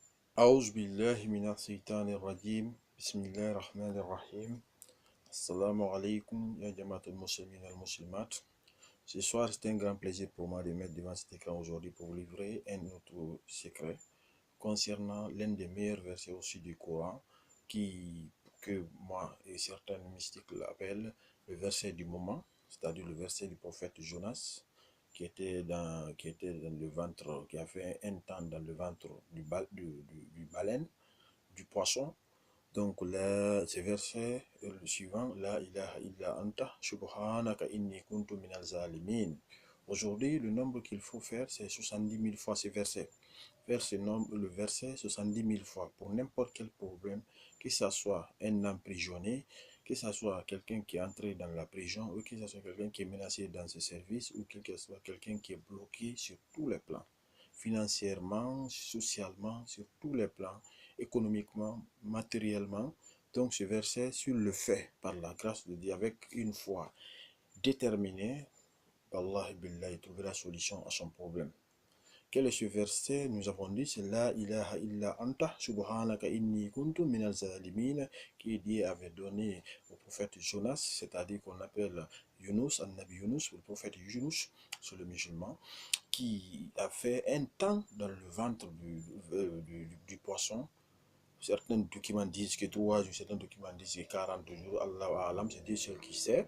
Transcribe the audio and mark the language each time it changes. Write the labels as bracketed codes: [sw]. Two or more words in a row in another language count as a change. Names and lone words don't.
[ar] أعوذ بالله من الشيطان الرجيم بسم الله الرحمن الرحيم السلام عليكم يا جماعة المسلمين والمسلمات. [fr] Ce soir, c'est un grand plaisir pour moi de mettre devant cet écran aujourd'hui pour vous livrer un autre secret concernant l'un des meilleurs versets aussi du Coran que moi et certains mystiques l'appellent le verset du moment, c'est-à-dire le verset du prophète Jonas qui était dans le ventre, qui a fait un temps dans le ventre du baleine, du poisson. Donc là, ce verset, le suivant, [ar] لا إله إلا أنت سبحانك إني كنت من الظالمين. [fr] Aujourd'hui, le nombre qu'il faut faire, c'est 70 000 fois ce verset. Faire ce nombre, le verset 70 000 fois pour n'importe quel problème, que ce soit un emprisonné, que ce soit quelqu'un qui est entré dans la prison, ou que ce soit quelqu'un qui est menacé dans ce service, ou que ce soit quelqu'un qui est bloqué sur tous les plans, financièrement, socialement, sur tous les plans, économiquement, matériellement. Donc ce verset, sur le fait, par la grâce de Dieu, avec une foi déterminée, Allah il trouvera la solution à son problème. Quel est ce verset? Nous avons dit, c'est [ar] لا إله إلا أنت سبحانك إني كنت من الظالمين, [fr] qui Dieu avait donné au prophète Jonas, c'est-à-dire qu'on appelle Yunus, Nabi Yunus, le prophète Yunus, sur le musulman, qui a fait un temps dans le ventre du poisson. Certains documents disent que 3 jours, certains documents disent que 40 jours, [ar] الله أعلم, [fr] c'est Dieu seul qui sait.